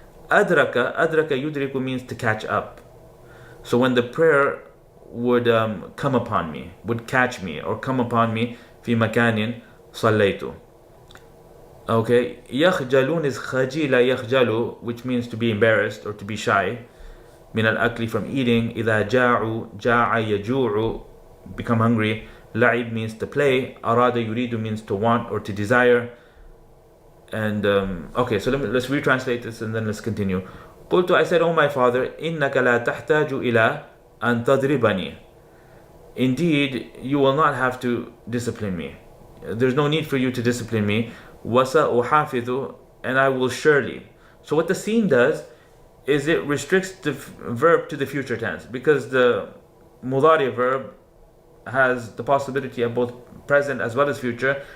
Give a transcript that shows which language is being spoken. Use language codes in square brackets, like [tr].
[ar] أدرك يدرك [en] means to catch up. So when the prayer would come upon me, would catch me or come upon me, [ar] في مكان صليت. [en] Okay, يخجلون is خجل يخجل, which means to be embarrassed or to be shy. [ar] من الأكل, [en] from eating. [ar] إذا جاعوا, جاع يجوع, [en] become hungry. لعب means to play. أراد يريد means to want or to desire. And okay, so let's retranslate this and then let's continue. [ar] قلت, [en] I said, oh my father, [ar] إنك لا تحتاج إلى أن تضربني. [en] Indeed, you will not have to discipline me. There's no need for you to discipline me. وسأحافظ, and I will surely. So what the scene does is it restricts the verb to the future tense, because the mudari verb has the possibility of both present as well as future.